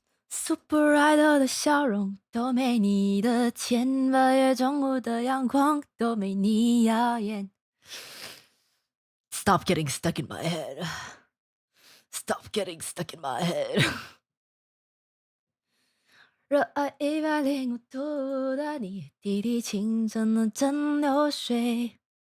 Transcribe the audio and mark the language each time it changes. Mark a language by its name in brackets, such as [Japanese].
[Chinese] super idol 的笑容都没你的甜，八月中午的阳光都没你耀眼。 [English] Stop getting stuck in my head. Stop getting stuck in my head. [Chinese] 热爱105度的你，滴滴清澈的真流水。